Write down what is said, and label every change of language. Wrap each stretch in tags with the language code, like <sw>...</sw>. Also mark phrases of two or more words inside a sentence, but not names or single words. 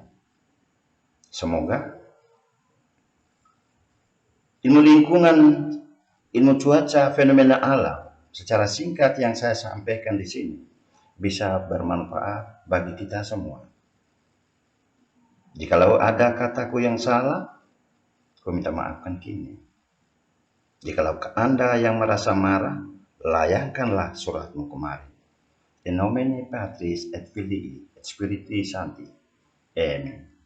<id>Semoga ilmu lingkungan, ilmu cuaca, fenomena alam secara singkat yang saya sampaikan di sini bisa bermanfaat bagi kita semua. Jikalau ada kataku yang salah, aku minta maafkan kini. Jikalau Anda yang merasa marah, layangkanlah suratmu kemari.</id> <la>In nomine Patris et Filii et Spiritus Sancti. Amen.</la>